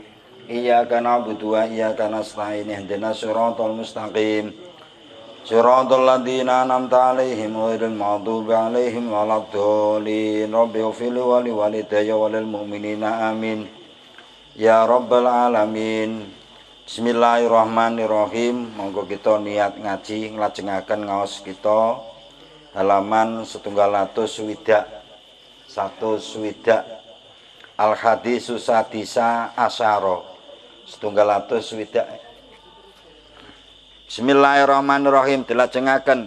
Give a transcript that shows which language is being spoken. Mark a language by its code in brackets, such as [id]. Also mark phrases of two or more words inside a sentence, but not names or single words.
[ar] إياك نعبد وإياك نستعين اهدنا الصراط المستقيم. صراط الذين أنعمت عليهم غير المغضوب عليهم ولا الضالين. رب اغفر لي ولوالدي وللمؤمنين آمين. يا رب العالمين. Bismillahirrahmanirrahim. [jv] Monggo kita niat ngaji nglajengaken ngaos kita halaman 160 [ar] الحديث السادس عشر [jv] 160. Bismillahirrahmanirrahim dilajengaken.